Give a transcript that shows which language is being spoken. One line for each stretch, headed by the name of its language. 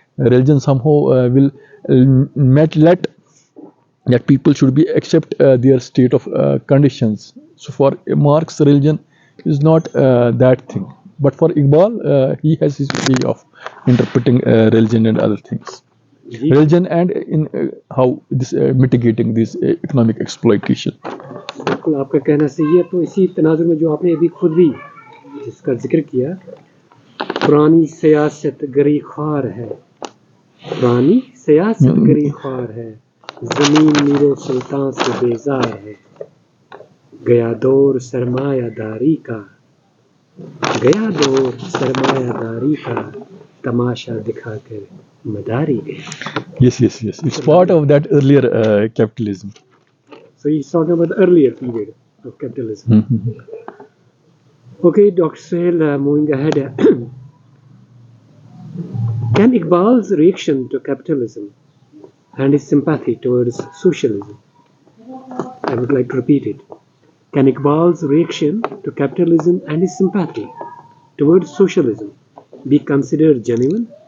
English: Religion somehow will let that people should be accept their state of conditions. So for Marx, religion is not that thing. But for Iqbal, he has his way of interpreting religion and other things. जी Religion and in how this mitigating this economic exploitation.
Hindi: बिल्कुल आपका कहना सही है। तो इसी तनाजुर में जो आपने अभी खुद भी जिसका जिक्र किया, पुरानी सियासत गरी ख्वार है, पुरानी सियासत गरी ख्वार है, जमीन मीरो सुल्तान से बेजार है, गया दौर सरमायादारी का, गया दौर सरमायादारी का, तमाशा दिखाकर मदारी गए.
English: Yes, yes, yes. It's part of that earlier capitalism. So he's talking about the earlier period of capitalism. Okay, Dr. Suhail, moving ahead. Can Iqbal's reaction to capitalism and his sympathy towards socialism, I would like to repeat it, can Iqbal's reaction to capitalism and his sympathy towards socialism be considered genuine?